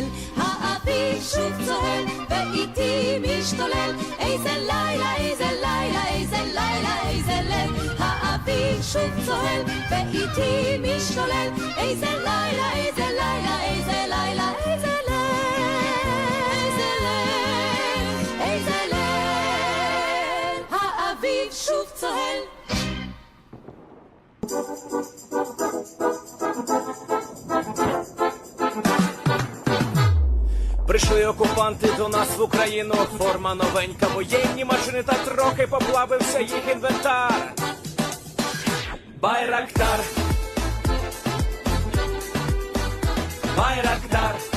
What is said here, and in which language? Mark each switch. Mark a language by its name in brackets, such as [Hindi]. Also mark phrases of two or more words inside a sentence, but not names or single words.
[Hebrew] האביב שוב צוהל ואיתי משתולל, איזה לילה, איזה לילה, איזה לילה, איזה ליל. האביב שוב צוהל ואיתי משתולל, איזה לילה, איזה לילה, איזה לילה, איזה ליל. איזה ליל, האביב שוב צוהל. [Ukrainian] Прийшли окупанти до нас в Україну, форма новенька, воєнні машини та трохи поплавився їх інвентар. Байрактар, Байрактар.